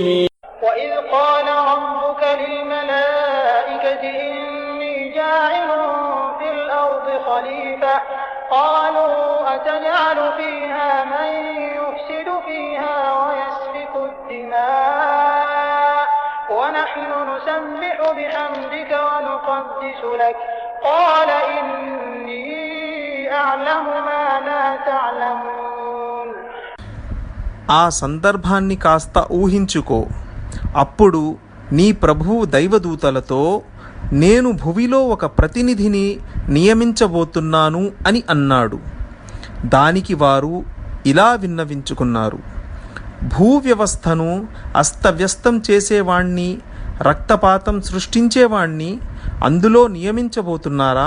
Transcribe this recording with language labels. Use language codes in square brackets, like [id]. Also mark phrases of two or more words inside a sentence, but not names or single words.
[ar] وإذ قال ربك للملائكة إني جاعل في الأرض خليفة قالوا أتجعل فيها من يفسد فيها ويسفك الدماء ونحن نسبح بحمدك ونقدس لك قال إني أعلم ما لا تعلمون. [te] ఆ సందర్భాన్ని కాస్త ఊహించుకో. అప్పుడు నీ ప్రభువు దైవదూతలతో నేను భువిలో ఒక ప్రతినిధిని నియమించబోతున్నాను అని అన్నాడు. దానికి వారు ఇలా విన్నవించుకున్నారు: భూవ్యవస్థను అస్తవ్యస్తం చేసేవాణ్ణి, రక్తపాతం సృష్టించేవాణ్ణి అందులో నియమించబోతున్నారా?